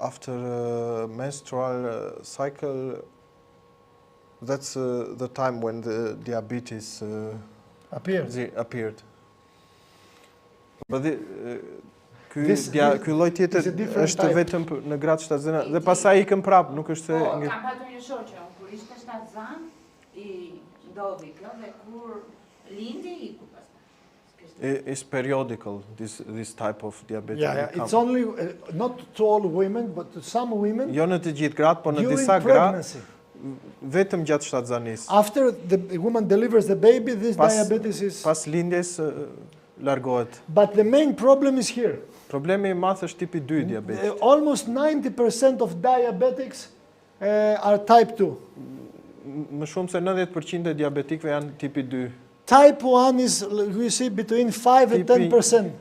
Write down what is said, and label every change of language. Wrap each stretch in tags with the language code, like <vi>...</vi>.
<en>after menstrual cycle, that's the time when the diabetes appeared.</en> <sq>Po ky lloj tjetër është vetëm në gratë shtatzëna dhe pastaj ikën prap, nuk është se kam patur një shoqe, kur ishte shtatzan i ndodhi kjo dhe kur lindi iku pastaj.</sq> <en>It's periodical, this type of diabetes. Yeah, it's only not to all women, but to some women.</en> <sq>Jo në të gjithë gratë, por në</sq> <en>During</en> <sq>disa gra</sq> <en>pregnancy.</en> <sq>vetëm gjatë shtatzanisë.</sq> <en>After the woman delivers the baby, this diabetes is.</en> <sq>Pas lindjes largohet.</sq> <en>But the main problem is here.</en> <sq>Problemi i madh është tipi 2 diabetit.</sq> <en>Almost 90% of diabetics are type 2.</en> <sq>Më shumë se 90% e diabetikëve janë tipi 2.</sq> <en>Type 1 is, we see, between 5 and 10%</en>